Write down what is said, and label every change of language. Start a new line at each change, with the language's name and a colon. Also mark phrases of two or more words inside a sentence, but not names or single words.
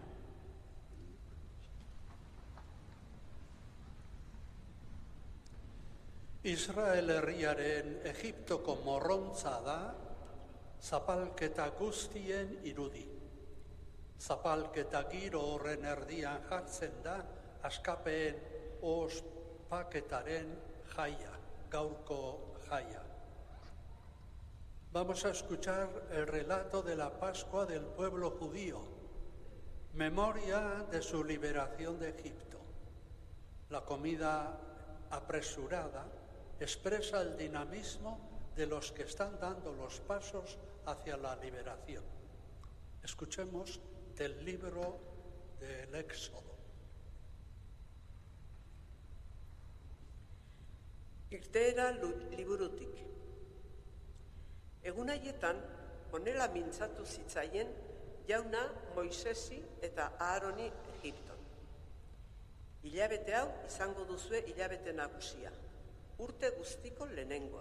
Basque: Israel herriaren Egiptoko morrontza da, zapalketa guztien irudi. Zapalketa giro horren erdian jartzen da, askapeen ospaketaren jaia, gaurko jaia.
Spanish: Vamos a escuchar el relato de la Pascua del pueblo judío, memoria de su liberación de Egipto. La comida apresurada expresa el dinamismo de los que están dando los pasos hacia la liberación. Escuchemos del libro del Éxodo.
Basque: Irteera liburutik. Egun haietan, honela mintzatu zitzaien jauna Moisesi eta Aaroni Egipton. Hilabete hau izango duzue hilabete nagusia, urte guztiko lehenengoa.